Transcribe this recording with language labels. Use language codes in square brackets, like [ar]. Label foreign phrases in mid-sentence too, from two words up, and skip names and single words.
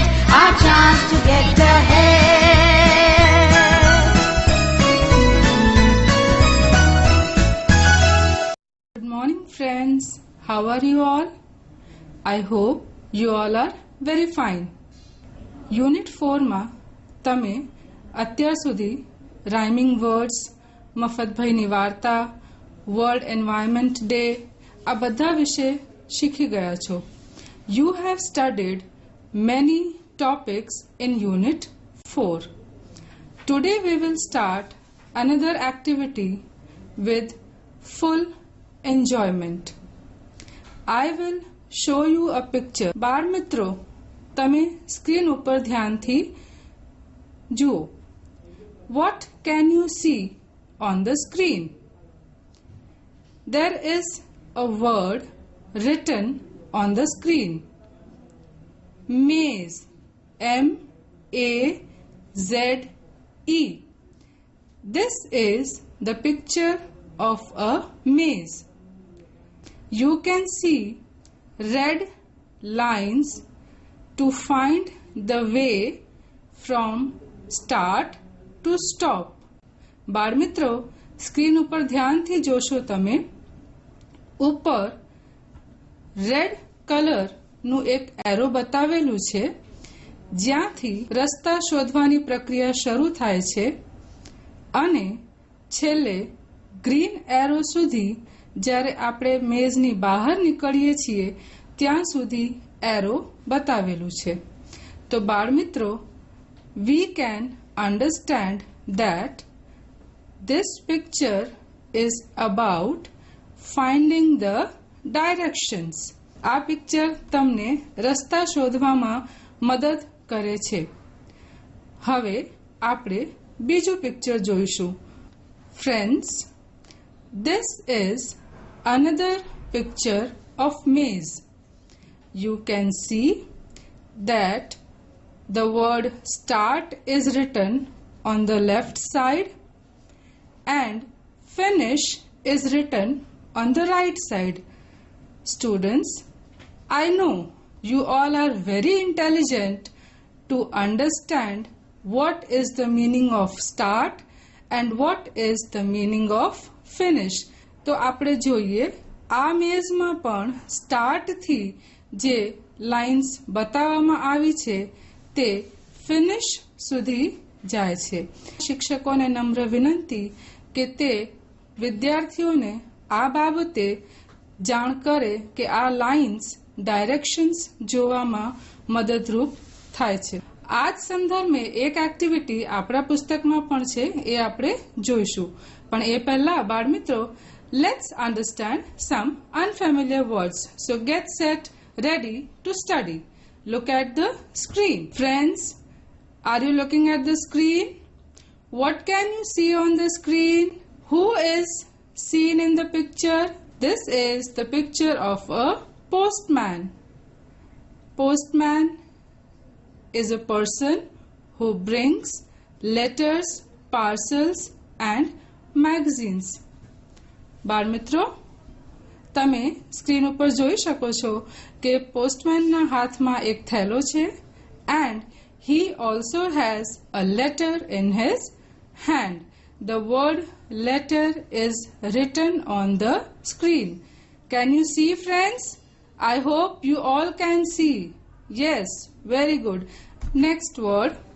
[en] Our chance to get ahead. Good morning friends. How are you all? I hope you all are very fine. [gu] Unit 4 માં તમે અત્યાર સુધી [en] rhyming words, [gu] મફતભાઈની વાર્તા, વર્લ્ડ એન્વાયરમેન્ટ ડે આ બધા વિશે શીખી ગયા છો. [en] You have studied many topics in Unit 4. Today we will start another activity with full enjoyment. I will show you a picture. [gu] બાળ મિત્રો, તમે સ્ક્રીન ઉપર ધ્યાનથી જુઓ. [en] What can you see on the screen? There is a word written on the screen. Maze. M-A-Z-E. This is the picture of a maze. You can see red lines to find the way from start to stop. [gu] બાળ મિત્રો, સ્ક્રીન ઉપર ધ્યાનથી જોશો તમે. ઉપર [en] red colorનું [gu] એક એરો બતાવેલું છે, જ્યાંથી રસ્તા શોધવાની પ્રક્રિયા શરૂ થાય છે અને છેલ્લે [en] green arrow [gu] સુધી જ્યારે આપણે મેઝની બહાર નીકળીએ છીએ ત્યાં સુધી એરો બતાવેલું છે. તો બાળ મિત્રો, [en] we can understand that this picture is about finding the directions. [gu] આ પિક્ચર તમને રસ્તા શોધવામાં મદદ કરે છે. હવે આપણે બીજું પિક્ચર જોઈશું. [en] Friends, this is another picture of maze. You can see that the word start is written on the left side and finish is written on the right side. Students, I know you all are very intelligent to understand what is the meaning of start and what is the meaning of finish. [gu] તો આપણે જોઈએ, આ મેઝમાં પણ સ્ટાર્ટ થી જે લાઇન્સ બતાવવામાં આવી છે તે ફિનિશ સુધી જાય છે. શિક્ષકોને નમ્ર વિનંતી કે તે વિદ્યાર્થીઓને આ બાબતે જાણ કરે કે આ [en] lines directions [gu] જોવામાં મદદરૂપ થાય છે. આ જ સંદર્ભે એક એક્ટિવિટી આપણા પુસ્તકમાં પણ છે, એ આપણે જોઈશું. પણ એ પહેલા બાળ મિત્રો, [en] let's understand some unfamiliar words. So get set, ready to study. Look at the screen. Friends, are you looking at the screen? What can you see on the screen? Who is seen in the picture? This is the picture of a postman. Postman is a person who brings letters, parcels and magazines. [gu] બાળ મિત્રો, તમે સ્ક્રીન ઉપર જોઈ શકો છો કે પોસ્ટમેનના હાથમાં એક થેલો છે [en] and he also has a letter in his hand. The word letter is written on the screen. Can you see, friends? I hope you all can see. Yes, very good. Next word.